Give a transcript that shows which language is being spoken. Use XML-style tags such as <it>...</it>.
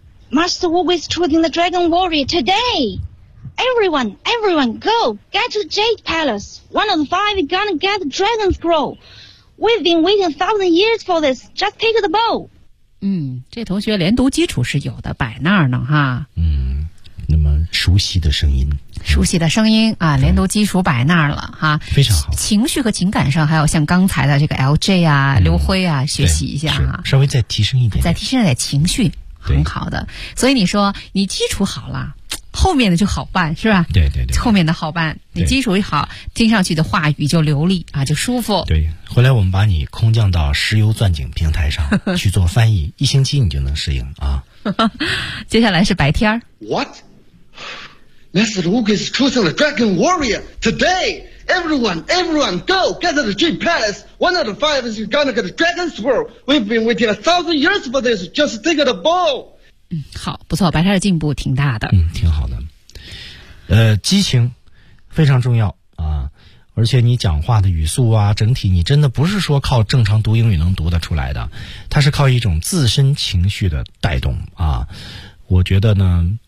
<en>Master Wu is choosing the Dragon Warrior today. Everyone, everyone, go get to Jade Palace. One of the five is gonna get the Dragon Scroll. We've been waiting a thousand years for this. Just take the bow.</en> <zh>嗯，这同学连读基础是有的，摆那儿呢哈。嗯，那么熟悉的声音。熟悉的声音啊，连读基础摆那儿了哈，非常好。情绪和情感上，还有像刚才的这个 LJ 啊、刘辉啊，学习一下哈，稍微再提升一点，再提升一点情绪，很好的。所以你说你基础好了，后面的就好办，是吧？对对对，后面的好办，你基础一好，听上去的话语就流利啊，就舒服。对，回来我们把你空降到石油钻井平台上去做翻译，一星期你就能适应啊。接下来是白天。</zh> <en>What? Master Wu is choosing the Dragon Warrior today. Everyone, everyone, go get to the Jade Palace. One of the five is gonna get a Dragon Scroll. We've been waiting a thousand years for this. Just take the ball.</en> <zh>嗯，好，不错，白天的进步挺大的。嗯，挺好的。激情非常重要啊，而且你讲话的语速啊，整体你真的不是说靠正常读英语能读得出来的，它是靠一种自身情绪的带动啊。我觉得呢。</zh>